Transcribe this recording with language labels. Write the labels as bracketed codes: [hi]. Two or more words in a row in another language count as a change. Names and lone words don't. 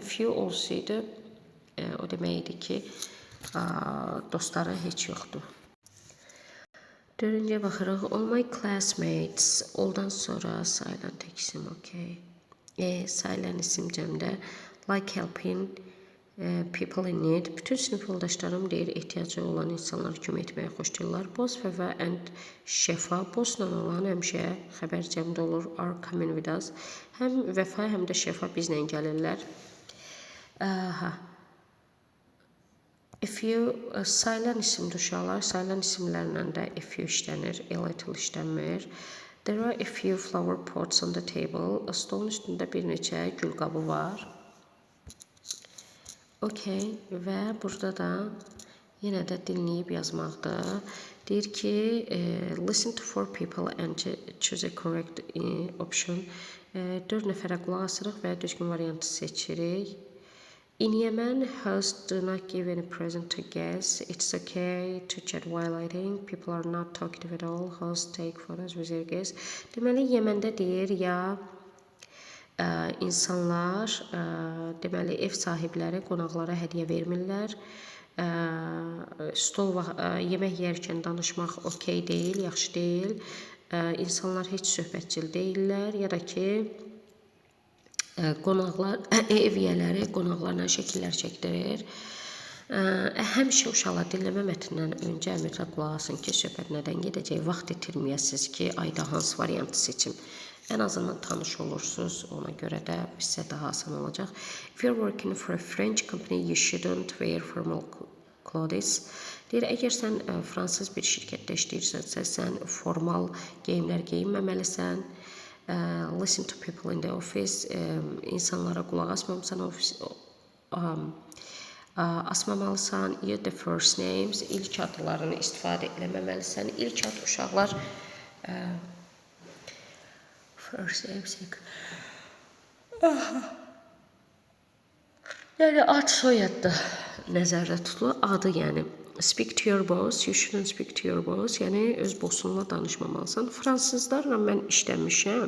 [az] Few olsaydı, o demək idi ki, dostları heç yoxdur. Dördüncüyə baxırıq. [en] All my classmates. [az] Oldan sonra sayılan tək isim, okay. Sayılan isim cəmdə. [en] Like helping people in need. [az] Bütün sinif yoldaşlarım deyir, ehtiyacı olan insanlara kömək etməyə xoşlayırlar. [en] Boss, Vəfa and Şəfa. [az] Bossla olan həmişə xəbər cəmdə olur. [en] Are coming with us. [az] Həm Vəfa, həm də Şəfa bizlə gəlirlər. [en] A few [az] sayılan isimdir uşaqlar. Sayılan isimlərlə də [en] a few [az] işlənir. [en] A little [az] işlənmir. [en] There are a few flower pots on the table. [az] Stolun üstündə bir neçə gül qabı var. Okay, və burada da yenə də dinləyib yazmaqdır. Deyir ki, [en] listen to 4 people and choose a correct option. [az] 4 nəfərə qulaq asırıq və düzgün variantı seçirik. [en] In Yemen, hosts do not give any present to guests. It's okay to chat while eating. People are not talkative at all. Hosts take photos with their guests. [az] Deməli, Yeməndə deyir ya insanlar, deməli ev sahibləri qonaqlara hədiyyə vermirlər. Yemək yeyərkən danışmaq okey deyil, yaxşı deyil. İnsanlar heç söhbətçil deyirlər ya da ki qonaqlar, ev yiyələri qonaqlarla şəkillər çəkdirir. Həmişə uşaqlar dinləmə mətnindən öncə mütləq qulaq asın ki, söhbət nədən gedəcək, vaxt itirməyəsiniz ki, ayda hansı variantı seçim. Ən azından tanış olursunuz, ona görə də sizə daha asan olacaq. [en] If you're working for a French company, you shouldn't wear formal clothes. [az] Deyir, əgər sən fransız bir şirkətdə işləyirsənsə, sən formal geyimlər geyinməməlisən. [en] Listen to people in the office. [az] İnsanlara qulaq asmamısan, asmamalısan. [en] Use the first names. [az] İlk adlarını istifadə eləməməlisən. İlk ad uşaqlar [en] first names. [az] Yəni ad soyadda nəzərdə tutulur. Adı yəni. [en] Speak to your boss. You shouldn't speak to your boss. [az] Yəni öz bossunla danışmamalısan. Fransızlarla mən işləmişəm.